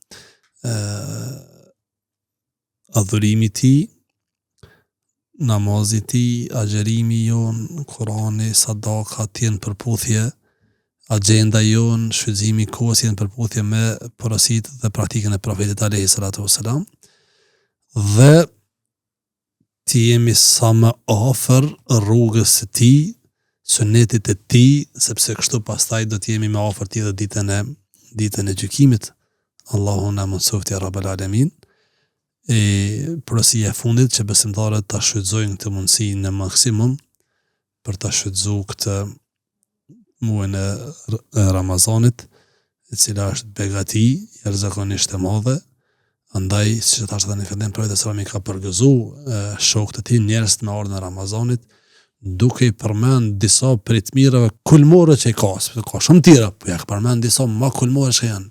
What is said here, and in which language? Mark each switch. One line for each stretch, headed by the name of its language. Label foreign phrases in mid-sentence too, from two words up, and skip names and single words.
Albanian: adhurimi i tij, namazi i tij, agjerimi jon, Kurani, sadaka të jenë përputhje, agenda jon, shfrytëzimi i kohës jenë përputhje me porositë dhe praktikën e profetit
Arabic: عليه الصلاة والسلام,
Albanian: dhe të jemi sa më afër rrugës së tij, sunetit e tij, sepse kështu pastaj do të jemi më afër tij dhe ditën e gjykimit. Allahu na mësoft
Arabic: يا رب العالمين.
Albanian: Porosia e fundit që besimtarët ta shfrytëzojnë këtë mundësi në maksimum për ta shfrytëzuar këtë muajin e Ramazanit, e cila është begati jashtëzakonisht e madhe. Andaj, siç thash tani në fillim, profeti sallallahu ka përgëzuar shokët e tij, njerëz në orën e Ramazanit, duke i përmend disa prej të mirave kulmore që i ka shumë tjera, po ja ka përmend disa më kulmore që janë.